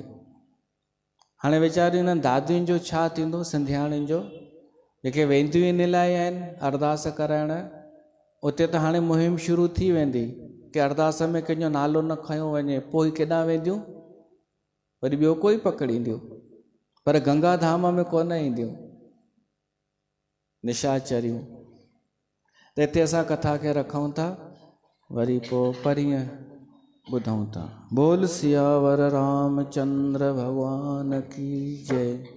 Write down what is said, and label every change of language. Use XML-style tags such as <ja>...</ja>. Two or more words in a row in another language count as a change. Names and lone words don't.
<sd>हाणे वीचारियूं हिननि दादियुनि जो छा थींदो, सिंधियाणियुनि जो जेके वेंदियूं इन लाइ आहिनि अरदास कराइण, उते त हाणे मुहिम शुरू थी वेंदी कि अरदास में कंहिंजो नालो न खयो वञे। पोइ केॾां वेंदियूं, वरी ॿियो कोई पकड़ींदियूं, पर गंगा धाम में कोन ईंदियूं निशाचरियूं। त हिते असां कथा खे रखूं था, वरी पोइ परीहं ॿुधूं था।</sd> <hi>बोल सियावर रामचंद्र भगवान की जय।</hi>